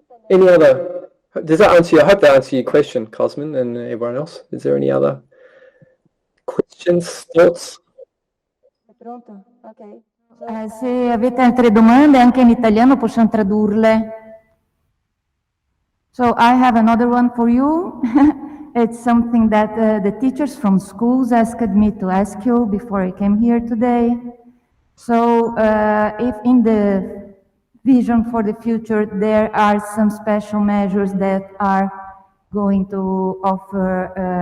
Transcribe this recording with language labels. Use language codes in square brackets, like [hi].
[en] Any other? Does that answer you? I hope that answered your question, Cosmin, and everyone else. Is there any other questions, thoughts? [it] Pronto? Ok. Se avete altre domande anche in italiano possiamo tradurle. [en] So I have another one for you. It's something that the teachers from schools asked me to ask you before I came here today. So if in the vision for the future there are some special measures that are going to offer